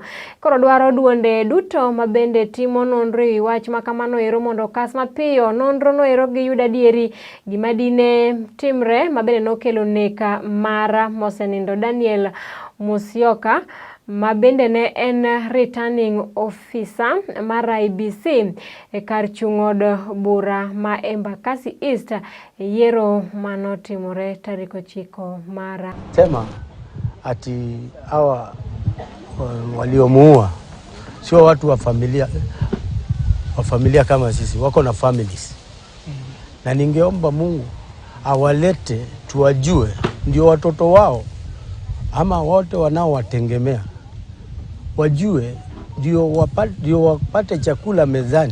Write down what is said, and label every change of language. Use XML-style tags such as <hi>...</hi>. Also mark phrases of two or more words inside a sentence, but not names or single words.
<luo>Koro dwaro duonde duto mabende timo nonro e wach makamano ero mondo kas mapiyo nonro no ero gi yuda dieri gima dine timre mabende nokelo neka mara mosenindo Daniel Musyoka mabende ne en</luo> <en>returning officer</en> <luo>mar Iebc e kar chung'od bura ma Embakasi East yiero manotimore tarik 9 mara.</luo> <sw>Sema ati hawa waliomuua sio watu wa familia kama sisi, wako na families. Na ningeomba Mungu awalete tuwajue, ndio watoto wao ama wote wanaowategemea wajue, ndio wapate chakula mezani.</sw>